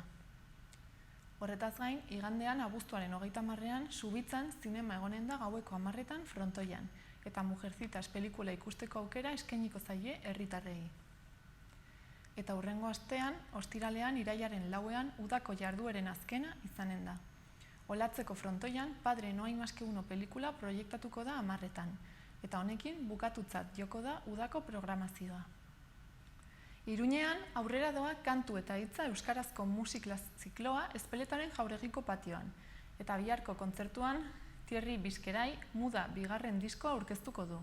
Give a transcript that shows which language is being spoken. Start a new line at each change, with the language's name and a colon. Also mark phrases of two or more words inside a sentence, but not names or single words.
Basque: Horretaz gain, igandean abuztuaren 30ean Subitzan zinema egonen da gaueko 10etan frontoian, eta Mujercitas pelikula ikusteko aukera eskainiko zaie herritarrei. Eta hurrengo astean, ostiralean irailaren 4ean udako jardueren azkena izanen da. Olatzeko frontoian Padre no hay más que uno pelikula proiektatuko da 10etan, eta honekin bukatutzat joko da udako programazioa. Iruñean aurrera doa kantu eta hitza euskarazko musikla zikloa Ezpeletaren jauregiko patioan, eta biharko kontzertuan Thierry Bizkerai Muda bigarren diskoa aurkeztuko du.